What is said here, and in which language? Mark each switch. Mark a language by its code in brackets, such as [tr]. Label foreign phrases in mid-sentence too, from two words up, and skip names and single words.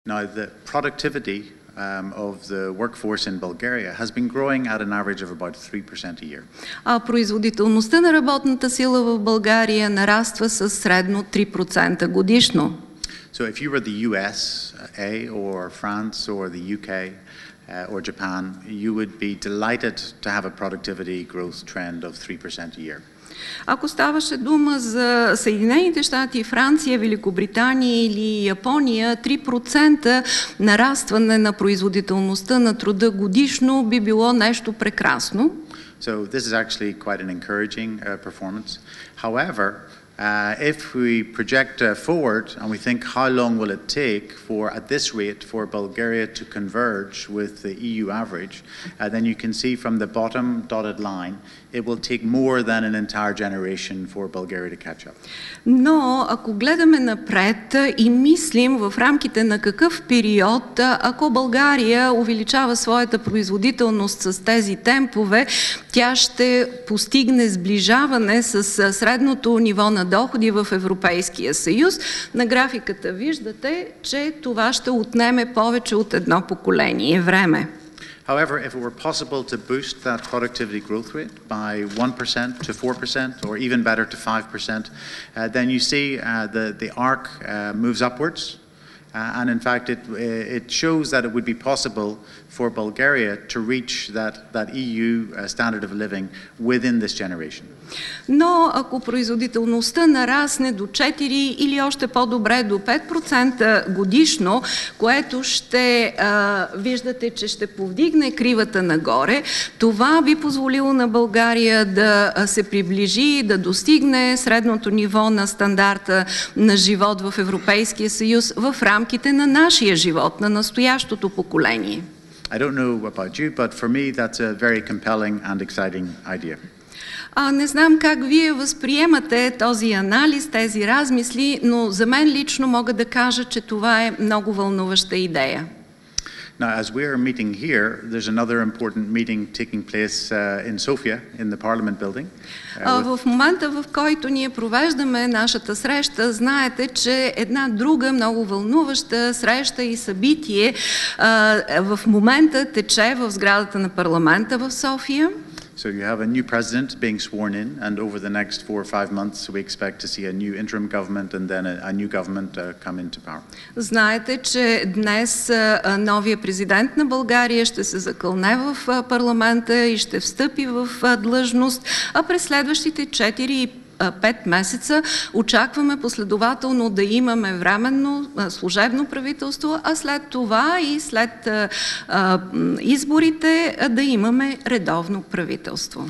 [en] Now, the productivity of the workforce in Bulgaria has been growing at an average of about 3% a year. [bg] Производителността на работната сила в България нараства със средно 3% годишно. [en] So if you were the USA or France or the UK or Japan, you would be delighted to have a productivity growth trend of 3% a year. [bg] Ако ставаше дума за Съединените щати, Франция, Великобритания или Япония, 3% нарастване на производителността на труда годишно би било нещо прекрасно. [en] So this is actually quite an encouraging performance. However, if we project forward and we think how long will it take for, at this rate, for Bulgaria to converge with the EU average, then you can see from the bottom dotted line, it will take more than an entire generation for Bulgaria to catch up. [bg] Но ако гледаме напред и мислим в рамките на какъв период, ако България увеличава своята производителност с тези темпове, тя ще постигне сближаване с средното ниво на доходи в Европейския съюз. На графиката виждате, че това ще отнеме повече от едно поколение време. [en] However, if it were possible to boost that productivity growth rate by 1% to 4% or even better to 5%, then you see the arc moves upwards. And in fact, it shows that it would be possible for Bulgaria to reach that EU standard of living within this generation. [bg] Но ако производителността нарасне до 4 или още по-добре до 5% годишно, което ще виждате, че ще повдигне кривата нагоре, това би позволило на България да се приближи, да достигне средното ниво на стандарта на живот в Европейския съюз в рамките на нашия живот, на настоящото поколение. [en] I don't know about you, but for me that's a very compelling and exciting idea. [bg] Не знам как вие възприемате този анализ, тези размисли, но за мен лично мога да кажа, че това е много вълнуваща идея. [en] Now, as we are meeting here, there's another important meeting taking place in Sofia, in the Parliament building. [bg] В момента, в който ние провеждаме нашата среща, знаете, че една друга много вълнуваща среща и събитие в момента тече в сградата на парламента в София. [en] So you have a new president being sworn in, and over the next 4 or 5 months we expect to see a new interim government and then a new government come into power. [bg] Знаете, че днес новия президент на България ще се закълне в парламента и ще встъпи в длъжност, а през следващите 4-5 месеца очакваме последователно да имаме временно служебно правителство, а след това и след изборите да имаме редовно правителство.